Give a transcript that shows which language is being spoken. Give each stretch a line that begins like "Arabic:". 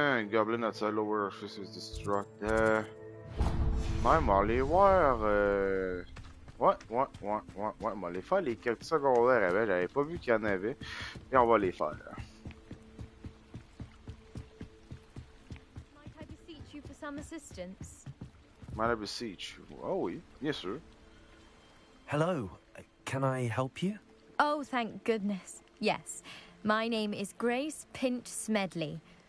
English: Goblin outside lower office is distraught.
French: Même, on va aller voir. Ouais, on va aller faire les quêtes secondaires avec. J'avais pas vu qu'il y en avait. Et on va les faire.
English: Might I beseech you for some assistance? Might I beseech you?
French: Oh oui, bien sûr.
English: Hello, can I help you? Oh, thank goodness. Yes. My name is Grace Pinch Smedley.